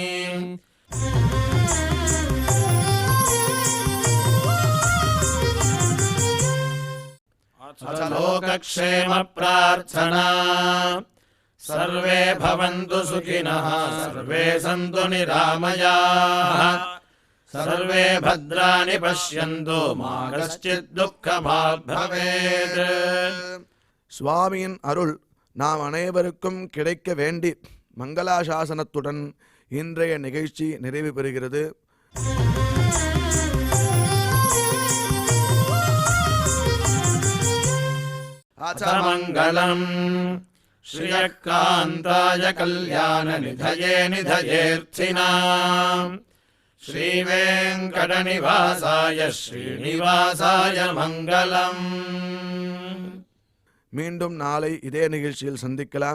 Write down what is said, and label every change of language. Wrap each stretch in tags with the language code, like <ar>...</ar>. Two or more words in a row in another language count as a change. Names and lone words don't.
<sa>अथ लोकक्षेम प्रार्थना सर्वे भवन्तु सुखिनः सर्वे सन्तु निरामयाः सर्वे भद्राणि पश्यन्तु मा कश्चित् दुःखभाग् भवेत्।</sa> <ta>சுவாமியின் அருள் நாம் அனைவருக்கும் கிடைக்க வேண்டி மங்களாசாசனத்துடன் இன்றைய நிகழ்ச்சி நிறைவு பெறுகிறது.</ta> <sa>अथ मङ्गलम् श्रियकान्ताय कल्याणनिधये निधयेऽर्थिनाम् श्रीवेङ्कटनिवासाय श्रीनिवासाय मङ्गलम्।</sa> <ta>மீண்டும் நாளை இதே நிகழ்ச்சியில் சந்திக்கலாம்.</ta>